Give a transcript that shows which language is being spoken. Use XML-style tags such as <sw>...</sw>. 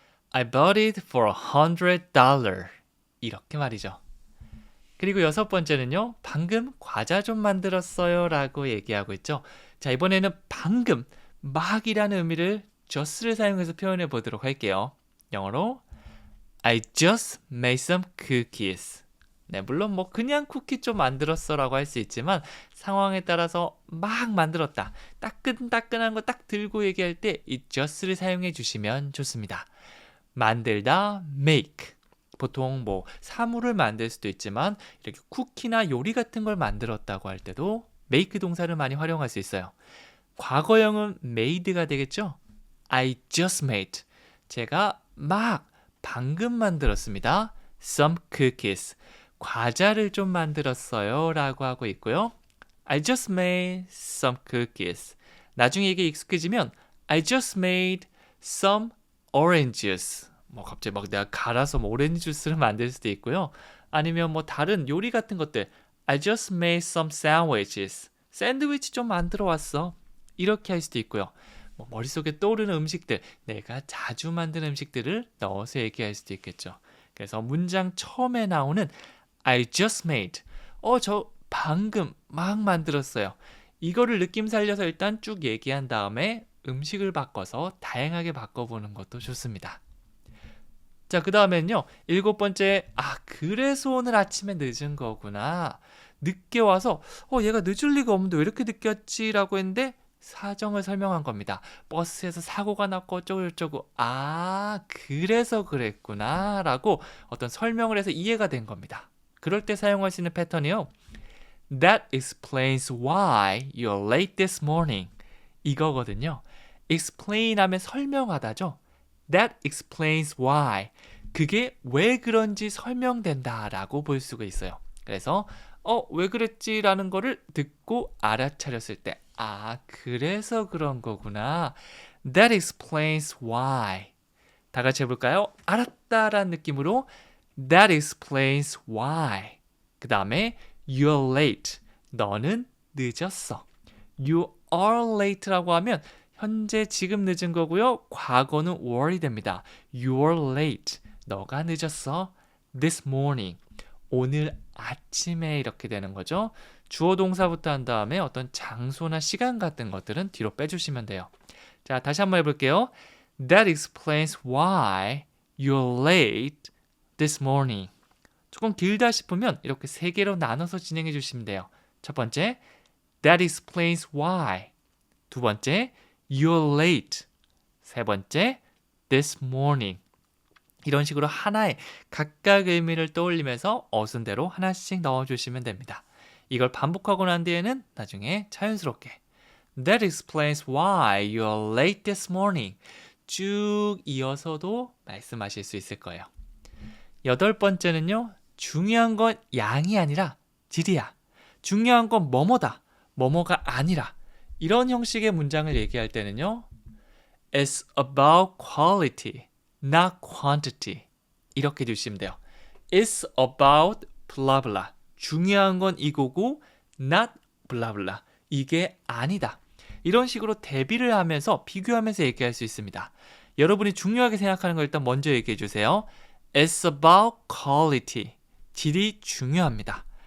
<en>I bought it for $100.</en> <ko>이렇게 말이죠. 그리고 여섯 번째는요. 방금 과자 좀 만들었어요 라고 얘기하고 있죠. 자, 이번에는 방금, 막이라는 의미를 just를 사용해서 표현해 보도록 할게요. 영어로</ko> <en>I just made some cookies.</en> <ko>네, 물론 그냥 쿠키 좀 만들었어 라고 할 수 있지만 상황에 따라서 막 만들었다. 따끈따끈한 거 딱 들고 얘기할 때 이 just를 사용해 주시면 좋습니다. 만들다, make. 보통 사물을 만들 수도 있지만 이렇게 쿠키나 요리 같은 걸 만들었다고 할 때도 make 동사를 많이 활용할 수 있어요. 과거형은 made가 되겠죠?</ko> <en>I just made.</en> <ko>제가 방금 만들었습니다.</ko> <en>Some cookies.</en> <ko>과자를 좀 만들었어요 라고 하고 있고요.</ko> <en>I just made some cookies.</en> <ko>나중에 이게 익숙해지면</ko> <en>I just made some oranges.</en> <ko>갑자기 내가 갈아서 오렌지 주스를 만들 수도 있고요. 아니면 다른 요리 같은 것들.</ko> <en>I just made some sandwiches.</en> <ko>샌드위치 좀 만들어 왔어. 이렇게 할 수도 있고요. 머릿속에 떠오르는 음식들, 내가 자주 만든 음식들을 넣어서 얘기할 수도 있겠죠. 그래서 문장 처음에 나오는</ko> <en>I just made.</en> <ko>저 방금 막 만들었어요. 이거를 느낌 살려서 일단 쭉 얘기한 다음에 음식을 바꿔서 다양하게 바꿔보는 것도 좋습니다. 자, 그 다음엔요. 일곱 번째, 그래서 오늘 아침에 늦은 거구나. 늦게 와서, 얘가 늦을 리가 없는데 왜 이렇게 늦게 왔지? 라고 했는데, 사정을 설명한 겁니다. 버스에서 사고가 났고 어쩌고저쩌고, 그래서 그랬구나. 라고 어떤 설명을 해서 이해가 된 겁니다. 그럴 때 사용할 수 있는 패턴이요.</ko> <en>That explains why you're late this morning.</en> <ko>이거거든요. explain 하면 설명하다죠.</ko> <en>That explains why.</en> <ko>그게 왜 그런지 설명된다 라고 볼 수가 있어요. 그래서 왜 그랬지? 라는 거를 듣고 알아차렸을 때 그래서 그런 거구나.</ko> <en>That explains why.</en> <ko>다 같이 해볼까요? 알았다라는 느낌으로</ko> <en>That explains why.</en> <ko>그 다음에</ko> <en>You're late.</en> <ko>너는 늦었어.</ko> <en>You are late</en> <ko>라고 하면 현재 지금 늦은 거고요. 과거는 were이 됩니다.</ko> <en>You're late.</en> <ko>너가 늦었어.</ko> <en>This morning.</en> <ko>오늘 아침에 이렇게 되는 거죠. 주어 동사부터 한 다음에 어떤 장소나 시간 같은 것들은 뒤로 빼주시면 돼요. 자, 다시 한번 해볼게요.</ko> <en>That explains why you're late this morning.</en> <ko>조금 길다 싶으면 이렇게 세 개로 나눠서 진행해 주시면 돼요. 첫 번째,</ko> <en>That explains why.</en> <ko>두 번째,</ko> <en>You're late.</en> <ko>세 번째,</ko> <en>This morning.</en> <ko>이런 식으로 하나의 각각 의미를 떠올리면서 어순대로 하나씩 넣어주시면 됩니다. 이걸 반복하고 난 뒤에는 나중에 자연스럽게</ko> <en>That explains why you're late this morning.</en> <ko>쭉 이어서도 말씀하실 수 있을 거예요. 여덟 번째는요. 중요한 건 양이 아니라 질이야. 중요한 건 뭐뭐다. 뭐뭐가 아니라. 이런 형식의 문장을 얘기할 때는요.</ko> <en>It's about quality, not quantity.</en> <ko>이렇게 주시면 돼요.</ko> <en>It's about blah blah.</en> <ko>중요한 건 이거고</ko> <en>not blah blah.</en> <ko>이게 아니다. 이런 식으로 대비를 하면서 비교하면서 얘기할 수 있습니다. 여러분이 중요하게 생각하는 걸 일단 먼저 얘기해 주세요.</ko> <en>It's about quality.</en> <ko>질이 중요합니다.</ko>